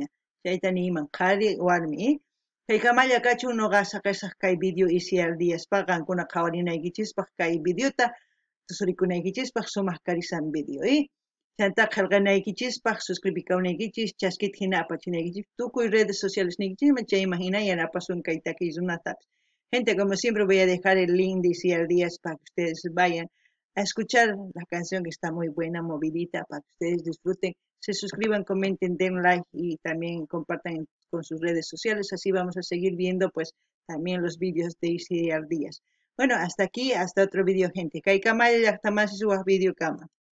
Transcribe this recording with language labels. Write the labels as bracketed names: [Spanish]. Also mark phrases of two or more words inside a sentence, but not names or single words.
[Quechua] Chayta niyman qhari warmi, Kaykamalla kachun noqa saqisaq kay video Isiar Díazpa qankuna qhawarinaykichispaq kay videota tusurikunaykichispaq sumaq karisan video, Chanta qillqanaykichispaq suscribikawnaykichis chaskita hina apachinaykichis tukuy [Spanish] redes sociales [Quechua] niykichisman chayman hina yanapasun kay takiy runatapis. [Spanish] Gente, como siempre voy a dejar el link de Isiar Díaz para que ustedes vayan a escuchar la canción que está muy buena, movidita, para que ustedes disfruten, se suscriban, comenten, den like y también compartan con sus redes sociales, así vamos a seguir viendo pues también los vídeos de Isiar Díaz. Bueno, hasta aquí, hasta otro video, gente. [Quechua] Kay kamaya llaqtamasi suwaq video kama.